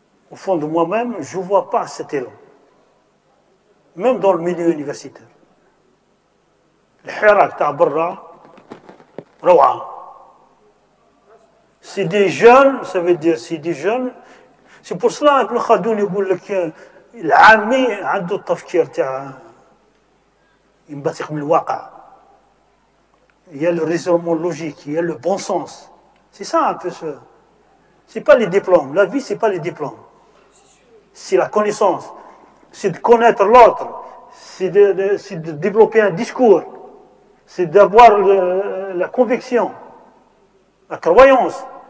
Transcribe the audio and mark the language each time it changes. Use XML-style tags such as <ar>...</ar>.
<fr>Au fond de moi-même, je ne vois pas cet élan. Même dans le milieu universitaire. Le Hirak Tabarra, c'est des jeunes, ça veut dire c'est des jeunes. C'est pour cela que</fr> <ar>Ibn Khaldoun يقول لك العامي عنده التفكير تاع ينبثق من الواقع.</ar> <fr>Il y a le raisonnement logique, il y a le bon sens. C'est ça un peu ce. C'est pas les diplômes. La vie, c'est pas les diplômes. C'est la connaissance. C'est de connaître l'autre. C'est de développer un discours. C'est d'avoir la conviction, la croyance.</fr>